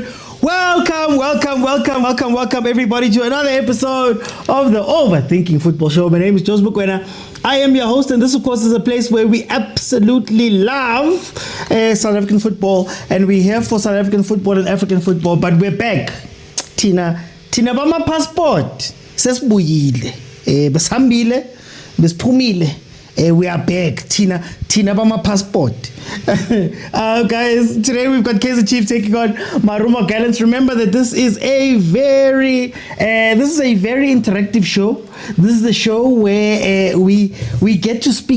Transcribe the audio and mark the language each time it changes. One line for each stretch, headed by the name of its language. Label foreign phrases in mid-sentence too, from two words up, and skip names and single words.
English: Welcome everybody to another episode of the Overthinking Football Show. My name is Joseph Mokwena. I am your host, and this, of course, is a place where we absolutely love South African football, and we're here for South African football and African football, but we're back.
Zulu: Tina bama passport. Sesibuyile. Besambile, besiphumile.
English: We are back.
Zulu: Tina bama passport.
English: Guys, today we've got Kaizer Chiefs taking on MARUMO GALLANTS. Remember that this is a very interactive show. This is a show where we get to speak.